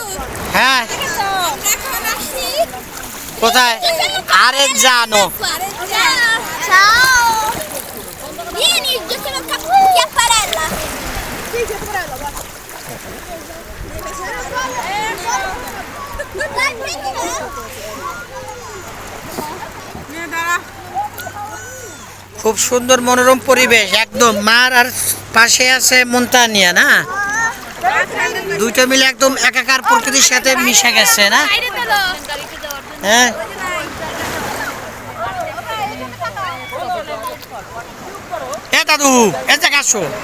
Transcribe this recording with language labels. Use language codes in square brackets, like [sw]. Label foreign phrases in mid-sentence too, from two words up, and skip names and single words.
[bn] হ্যাঁ কোথায়? আরে জানো [it] Ciao! Vieni, giochiamo a chiapparella! Sì, chiapparella, guarda! Dai, prendila! [bn] খুব সুন্দর মনোরম পরিবেশ একদম। মার আর পাশে আছে মন্তানিয়া না, দুইটা মিলে একদম একাকার প্রকৃতির সাথে মিশে গেছে না। হ্যাঁ এ দাদু এ জায়গা আসো।